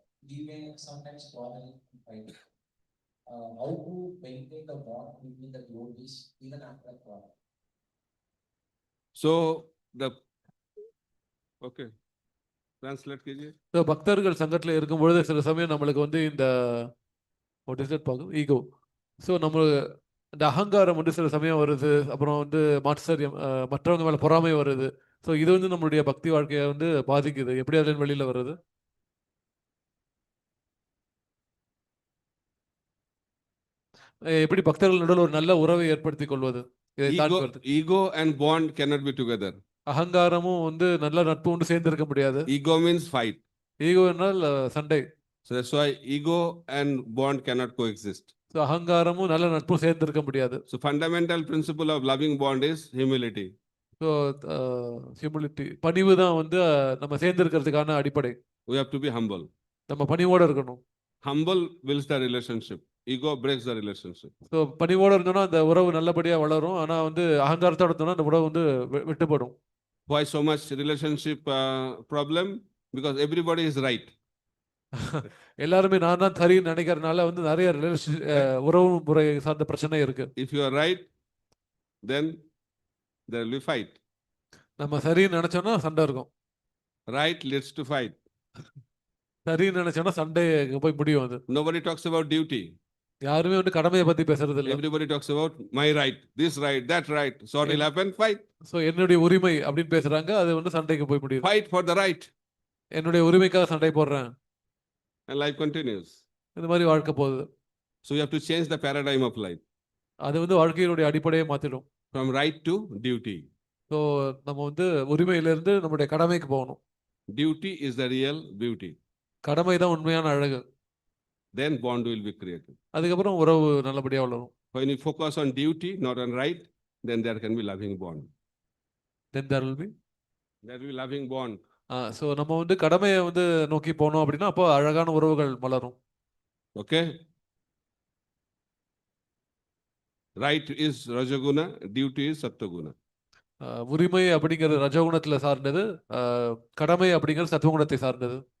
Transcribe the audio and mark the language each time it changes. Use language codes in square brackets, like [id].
[en] We may sometimes quarrel and fight. How to maintain the bond between the devotees even after a quarrel? So the okay, translate [hi] कीजिए. [ta] So பக்தர்கள் சங்கத்தில் இருக்கும்பொழுது சில சமயம் நம்மளுக்கு வந்து இந்த [en] what is that [ta] பார்க்கும் ஈகோ. ஸோ நம்ம இந்த அகங்காரம் வந்து சில சமயம் வருது, அப்புறம் வந்து மாத்சரியம், மற்றவங்க மேலே பொறாமை வருது. ஸோ இது வந்து நம்மளுடைய பக்தி வாழ்க்கையை வந்து பாதிக்குது. எப்படி அதுல வெளியில் வருது? எப்படி பக்தர்கள் நடுவில் ஒரு நல்ல உறவை ஏற்படுத்திக் கொள்வது? இதை தாண்டி [en] Ego and bond cannot be together. [ta] அகங்காரமும் வந்து நல்ல நட்பு ஒன்று சேர்ந்து இருக்க முடியாது. [en] Ego means fight. [ta] ஈகோ என்றால் சண்டை. [en] So that's why ego and bond cannot coexist. [ta] So அகங்காரமும் நல்ல நட்பும் சேர்ந்து இருக்க முடியாது. [en] So fundamental principle of loving bond is humility. [ta] So humility, பணிவு தான் வந்து நம்ம சேர்ந்து இருக்கிறதுக்கான அடிப்படை. [en] We have to be humble. [ta] நம்ம பணிவோட இருக்கணும். [en] Humble builds the relationship. Ego breaks the relationship. [ta] So பணிவோட இருந்தோம்னா அந்த உறவு நல்லபடியாக வளரும். ஆனால் வந்து அகங்காரத்தோட இருந்தோம்னா அந்த உறவு வந்து விட்டுப்படும். [en] Why so much relationship problem? Because everybody is right. [ta] எல்லாருமே நான் தான் சரின்னு நினைக்கிறதுனால வந்து நிறைய உறவு முறை சார்ந்த பிரச்சனை இருக்கு. [en] If you are right, then there will be fight. [ta] நம்ம சரின்னு நினைச்சோம்னா சண்டை இருக்கும். [en] Right leads to fight. [ta] சரின்னு நினைச்சோம்னா சண்டை போய் முடியும். அது [en] Nobody talks about duty. [ta] யாருமே வந்து கடமையை பத்தி பேசுறது இல்லை. [en] Everybody talks about my right, this right, that right. So what will happen? Fight. [ta] So என்னுடைய உரிமை அப்படின்னு பேசுறாங்க, அது வந்து சண்டைக்கு போய் முடியும். [en] Fight for the right. [ta] என்னுடைய உரிமைக்காக சண்டை போடுறேன். [en] And life continues. [ta] இந்த மாதிரி வாழ்க்கை போகுது. [en] So you have to change the paradigm of life. [ta] அது வந்து வாழ்க்கையினுடைய அடிப்படையை மாத்திடும். [en] From right to duty. [ta] So நம்ம வந்து உரிமையிலிருந்து நம்முடைய கடமைக்கு போகணும். [en] Duty is the real beauty. [ta] கடமை தான் உண்மையான அழகு. [en] Then bond will be created. [ta] அதுக்கப்புறம் உறவு நல்லபடியா வளரும். [en] When you focus on duty, not on right, then there can be loving bond. Then there will be loving bond. [ta] So நம்ம வந்து கடமையை வந்து நோக்கி போனோம் அப்படின்னா அப்போ அழகான உறவுகள் மலரும். [en] Okay? Right is Rajaguna, duty is Sattva-guna. [ta] உரிமை அப்படிங்கிறது ரஜகுணத்துல சார்ந்தது, கடமை அப்படிங்கிறது சத்துவகுணத்தை சார்ந்தது.